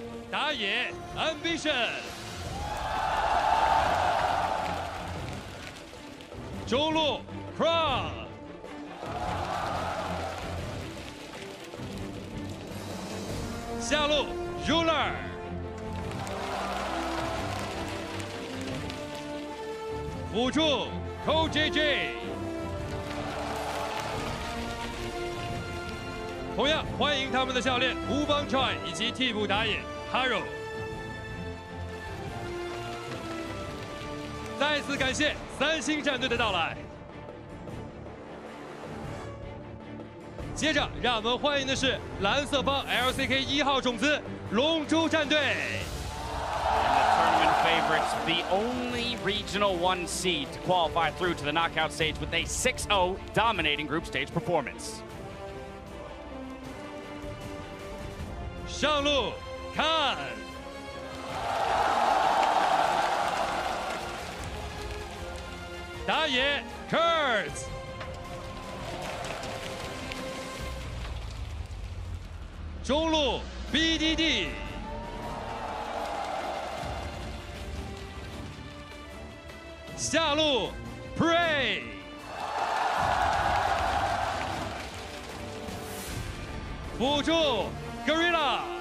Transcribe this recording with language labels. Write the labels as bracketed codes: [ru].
[zh] 打野 Ambition， 中路 Crown， 下路 Ruler， 辅助 CoJJ。同样欢迎他们的教练吴邦川以及替补打野 Haro。再次感谢三星战队的到来。接着，让我们欢迎的是蓝色方 LCK 1号种子龙珠战队。 [en] And the tournament favorites, the only regional 1 seed to qualify through to the knockout stage with a 6-0 dominating group stage performance. [zh] 上路看，打野 Kurtz， 中路 BDD， 下路 Prey， 辅助 Gorilla。